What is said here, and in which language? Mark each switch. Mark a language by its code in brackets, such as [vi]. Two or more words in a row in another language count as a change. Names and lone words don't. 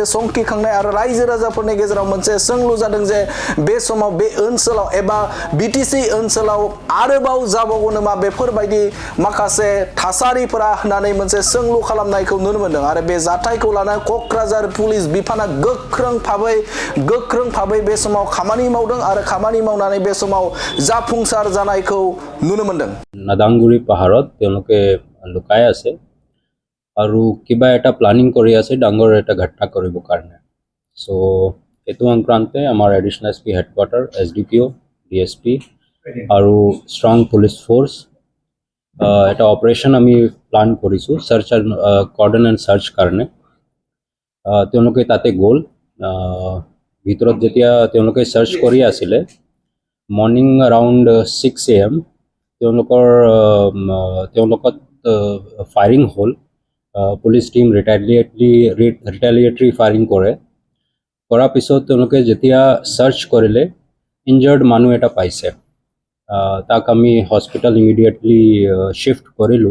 [brx] संखिखांनाय आरो रायजो राजाफोरनि गेजेराव मोनसे सोंलु जादों जे बे समाव बे ओनसोलाव एबा बीटीसी ओनसोलाव आरोबाव जाबावगोन नामा बेफोरबायदि माखासे थासारिफोरा होननानै मोनसे सोंलु खालामनायखौ नुनो मोनदों आरो बे जाथायखौ लानानै कक्राझार पुलिस बिफाना गोख्रों भाबै बे समाव खामानि मावदों आरो खामानि मावनानै बे समाव जाफुंसार जानायखौ नुनो मोनदों [as] नादांगुरी पाहारत তেওঁলোকে লুকাই আছে আৰু কিবা এটা প্লানিং কৰি আছে ডাঙৰ এটা ঘটনা কৰিবৰ কাৰণে সো এটো সংক্ৰান্তে আমাৰ [en] additional SP headquarter SDPO DSP [as] আৰু [en] strong police force [as] এটা অপাৰেশন আমি প্লান কৰিছো [en] search cordon and search [as] কাৰণে তেওঁলোকে তাতে গ'ল ভিতৰত যেতিয়া তেওঁলোকে সার্চ কৰি আছিলে [en] morning around 6 AM [as] তেওঁলোকৰ ফায়াৰিং হল [en] police team retaliatory firing [as] কৰাৰ পিছত তেওঁলোকে যেতিয়া সার্চ কৰিলে ইনজাৰ্ড মানুহ এটা পাইছে তাক আমি [en] hospital immediately shift [as] কৰিলো